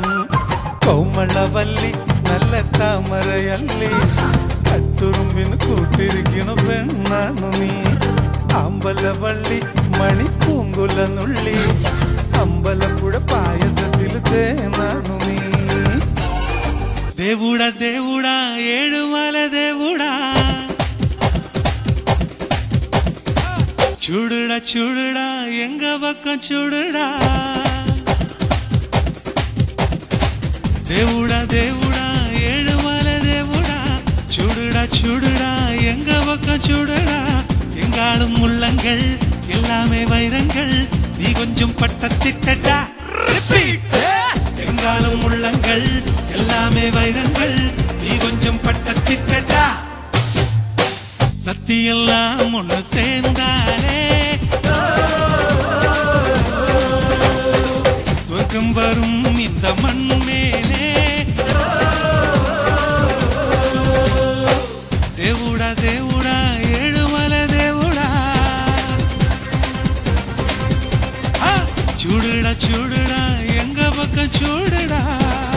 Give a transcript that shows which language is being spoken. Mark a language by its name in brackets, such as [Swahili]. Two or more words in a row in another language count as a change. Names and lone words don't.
[Malayalam] കോമളവല്ലി നല്ല താമരയല്ലി, കട്ടുറുമ്പിന് കൂട്ടിരിക്കണ പെണ്ണാണു നീ. അമ്പലവള്ളി മണിപ്പൂങ്കുല നുള്ളി, അമ്പലപ്പുഴ പായസത്തിൽ തേനാണു നീ. [Telugu] దేవుడా దేవుడా ఏడుమల దేవుడా, చూడుడా చూడుడా [Tamil] எங்க பக்கம் [Telugu] చూడుడా. దేవుడా దేవుడా ఏడుమల దేవుడా, చూడుడా చూడుడా [Tamil] எங்க பக்கம் [Telugu] చూడుడా. [Tamil] எங்காலும் உள்ளங்கள் எல்லாமே வைரங்கள், நீ கொஞ்சம் பட்டத்திட்டா. எங்காலும் உள்ளங்கள் எல்லாமே வைரங்கள், நீ கொஞ்சம் பட்டத்திட்டா. சத்தியெல்லாம் ஒண்ணு சேர்ந்தாலே சொர்க்கம் வரும் இந்த மண் மேலே. [Telugu] దేవుడా దేవుడా ఏడుమల దేవుడా, చూడుడా చూడుడా [Tamil] எங்க பக்க [Telugu] చూడుడా.